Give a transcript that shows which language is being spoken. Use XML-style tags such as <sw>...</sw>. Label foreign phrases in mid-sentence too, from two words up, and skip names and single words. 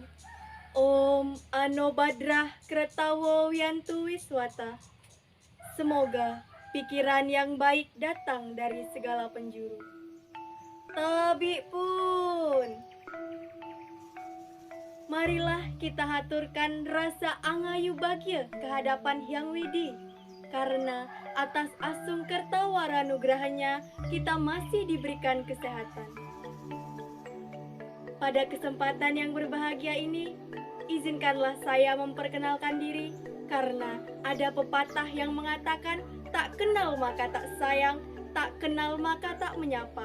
<sa>Om Anobadrah Kretawo Wiantu Wiswata.</sa> <id>Semoga pikiran yang baik datang dari segala penjuru. Tabi pun. Marilah kita haturkan rasa angayu bahagia kehadapan Hyang Widi. Karena atas asung kertawara nugrahanya kita masih diberikan kesehatan. Pada kesempatan yang berbahagia ini, izinkanlah saya memperkenalkan diri karena ada pepatah yang mengatakan tak kenal maka tak sayang, tak kenal maka tak menyapa.</id>